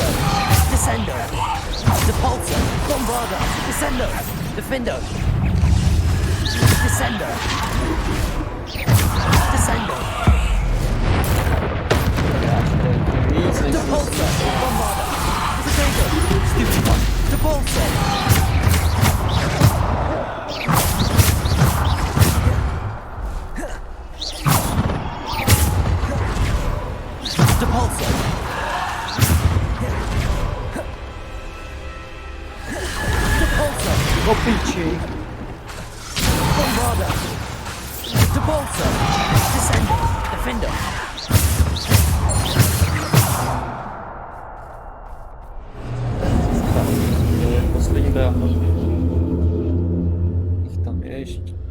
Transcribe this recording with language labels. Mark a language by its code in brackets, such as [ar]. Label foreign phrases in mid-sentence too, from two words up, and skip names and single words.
[la] Descendo. Depulso. Bombarda. Descendo. Defendo. Descendo. Descendo. Depulso. Bombarda. Protego. [en] Stupid one. [la] Depulso. Depulso. Depulso. [cs] Opiči. [la] Bombarda. Depulso. Descendo. Defendo. [cs] To je poslední brána. Jich tam je ještě.